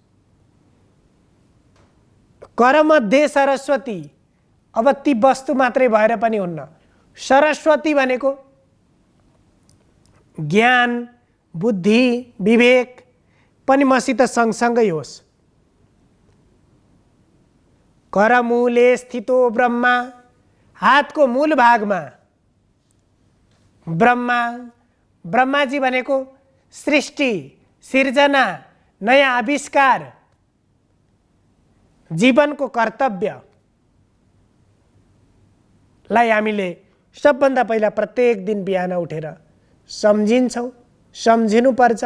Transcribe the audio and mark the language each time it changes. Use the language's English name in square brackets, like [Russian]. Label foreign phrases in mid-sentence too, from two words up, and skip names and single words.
[Sanskrit] करमध्ये सरस्वती, [Nepali] अब ती वस्तु मात्रै भएर पनि हुन्न। सरस्वती भनेको ज्ञान, बुद्धि, विवेक पनि मसित सँगसँगै होस्। [Sanskrit] करमूले स्थितो ब्रह्मा, [Nepali] हातको मूल भागमा ब्रह्मा, ब्रह्माजी भनेको सृष्टि, सिर्जना, नयाँ आविष्कार, जीवनको कर्तव्यलाई हामीले सबभन्दा पहिला प्रत्येक दिन बिहान उठेर सम्झिन्छौँ, सम्झिनुपर्छ।